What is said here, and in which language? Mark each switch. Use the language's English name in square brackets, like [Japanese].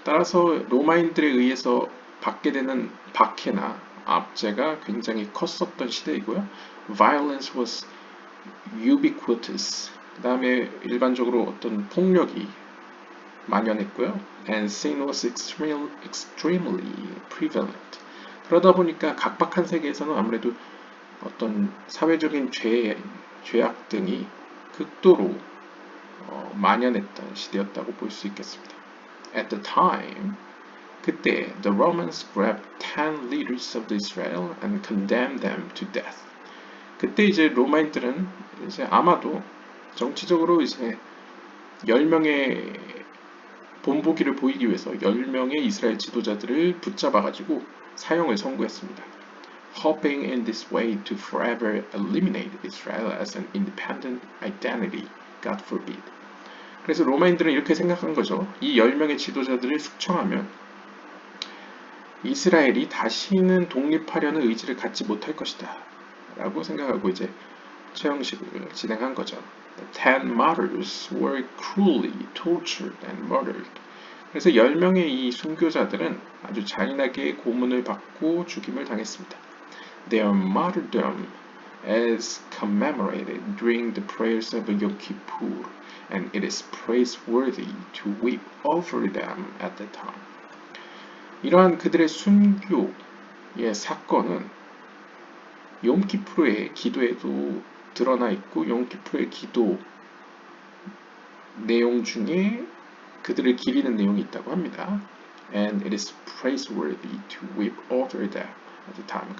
[Korean] 따라서 로마인들에 의해서 받게 되는 박해나 압제가 굉장히 컸었던 시대이고요. [English] Violence was ubiquitous. [Korean] 그 다음에 일반적으로 어떤 폭력이 만연했고요. [English] And sin was extremely prevalent. [Korean] 그러다 보니까 각박한 세계에서는 아무래도 어떤 사회적인 죄악 등이 극도로 만연했던 시대였다고 볼 수 있겠습니다. [English] At the time, [Korean] 그때 [English] the Romans grabbed 10 leaders of Israel and condemned them to death. [Korean] 그때 이제 로마인들은 이제 아마도 정치적으로 이제 10명의 본보기를 보이기 위해서 10명의 이스라엘 지도자들을 붙잡아가지고 사형을 선고했습니다. [English] Hoping in this way to forever eliminate Israel as an independent identity, God forbid. [Korean] 그래서 로마인들은 이렇게 생각한 거죠. 이 10명의 지도자들을 숙청하면 이스라엘이 다시는 독립하려는 의지를 갖지 못할 것이다 라고 생각하고 이제 처형식을 진행한 거죠. [English] The 10 martyrs were cruelly tortured and murdered. [Korean] 그래서 10명의 이 순교자들은 아주 잔인하게 고문을 받고 죽임을 당했습니다. [English] Their martyrdom is commemorated during the prayers of Yom Kippur, and it is praiseworthy to weep over them at the time. [Korean] 이러한 그들의 순교의 사건은 욤키푸르의 기도에도 드러나 있고 욤키푸르의 기도 내용 중에 그들을 기리는 내용이 있다고 합니다. [English] And it is praiseworthy to weep over them at the time.